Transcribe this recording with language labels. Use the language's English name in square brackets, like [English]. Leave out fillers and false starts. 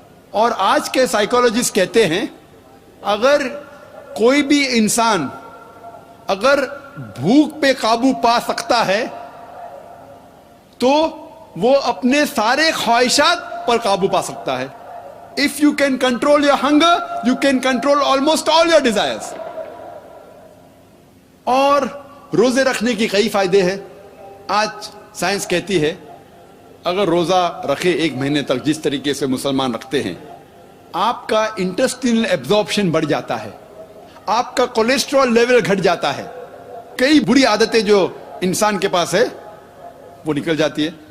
[Urdu] اور آج کے سائیکولوجسٹ کہتے ہیں اگر کوئی بھی انسان اگر بھوک پہ قابو پا سکتا ہے تو وہ اپنے سارے خواہشات پر قابو پا سکتا ہے. [English] If you can control your hunger, you can control almost all your desires. [Urdu] اور روزے رکھنے کی کئی فائدے ہیں. آج سائنس کہتی ہے اگر روزہ رکھے ایک مہینے تک جس طریقے سے مسلمان رکھتے ہیں، آپ کا انٹسٹینل ایبزارپشن بڑھ جاتا ہے، آپ کا کولیسٹرول لیول گھٹ جاتا ہے، کئی بری عادتیں جو انسان کے پاس ہے وہ نکل جاتی ہے.